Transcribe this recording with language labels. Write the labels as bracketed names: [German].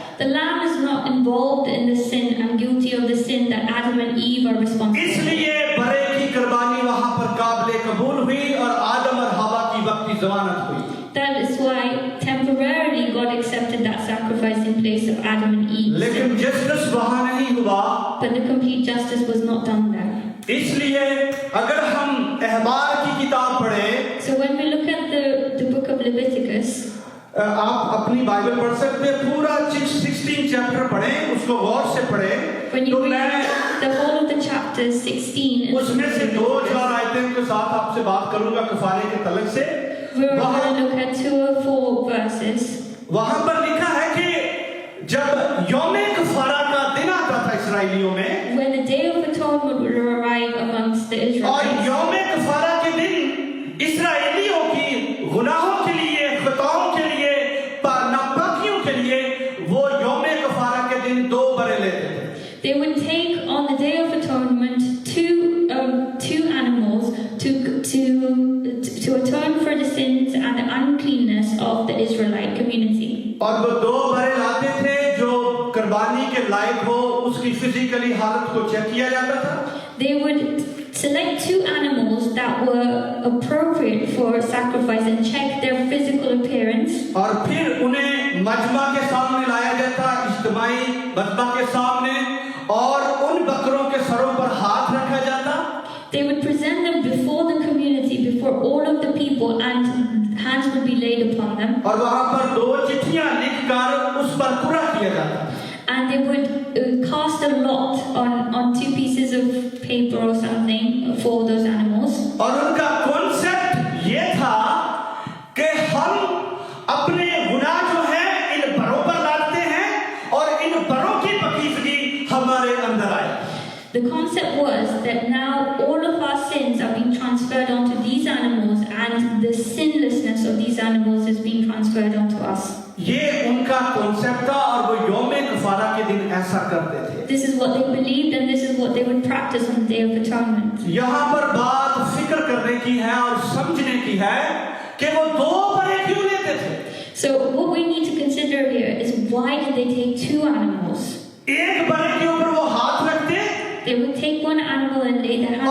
[English] The lamb is not involved in the sin and guilty of the sin that Adam and Eve are responsible [Urdu] اس [English] for. [Urdu] لیے برے کی قربانی وہاں پر قابل قبول ہوئی اور آدم اور ہوا کی وقتی ضمانت ہوئی. [English] That is why temporarily God accepted that sacrifice in place of Adam and Eve. [Urdu] لیکن جسٹس وہاں نہیں ہوا. [English] But the complete justice was not done there. [Urdu] اس لیے اگر ہم احبار کی کتاب پڑھیں, [English] So when we look at the book of Leviticus, [Urdu] آپ اپنی بائبل پڑھ سکتے ہیں, پورا 16 چیپٹر پڑھیں, اس کو غور سے پڑھیں. [English] when you [Urdu] تو میں [English] read the whole of the chapter 16, [Urdu] اس میں سے 2-4 آیتیں کے ساتھ آپ سے بات کروں گا کفارے کے تعلق سے. [English] we're going to look at 2 or 4 verses. [Urdu] وہاں پر لکھا ہے کہ جب یوم کفارہ کا دن آتا تھا اسرائیلیوں میں, [English] When the day of atonement would arrive amongst the [Urdu] اور [English] Israelites, [Urdu] یوم کفارہ کے دن اسرائیلیوں کی گناہوں کے لیے, خطاؤں کے لیے, ناپاکیوں کے لیے وہ یوم کفارہ کے دن 2 برے لیتے تھے. [English] they would take on the day of atonement two animals to atone for the sins and the uncleanness of the Israelite community. [Urdu] اور وہ 2 برے لاتے تھے جو قربانی کے لائق ہو, اس کی فزیکلی حالت کو چیک کیا جاتا تھا. [English] They would select 2 animals that were appropriate for sacrifice and check their physical appearance. [Urdu] اور پھر انہیں مجمع کے سامنے لایا جاتا, اجتماعی مجمع کے سامنے, اور ان بکروں کے سروں پر ہاتھ رکھا جاتا. [English] They would present them before the community, before all of the people, and hands would be laid upon them. [Urdu] اور وہاں پر 2 چٹھیاں لکھ کر اس پر پورا کیا جاتا. [English] And they would cast a lot on 2 pieces of paper or something for those animals. [Urdu] اور ان کا concept یہ تھا کہ ہم اپنے گناہ جو ہے ان بڑوں پر ڈالتے ہیں اور ان بڑوں کی پاکیزگی ہمارے اندر آئے. [English] The concept was that now all of our sins are being transferred onto these animals, and the sinlessness of these animals is being transferred onto us. [Urdu] یہ ان کا کانسیپٹ تھا اور وہ یوم کفارہ کے دن ایسا کرتے تھے. [English] This is what they believed, and this is what they would practice on the Day of Atonement. [Urdu] یہاں پر بات فکر کرنے کی ہے اور سمجھنے کی ہے کہ وہ 2 بڑے کیوں لیتے تھے. [English] So what we need to consider here is, why did they take 2 animals? [Urdu] ایک بڑے کے اوپر وہ ہاتھ رکھتے [English] They would take one animal and lay their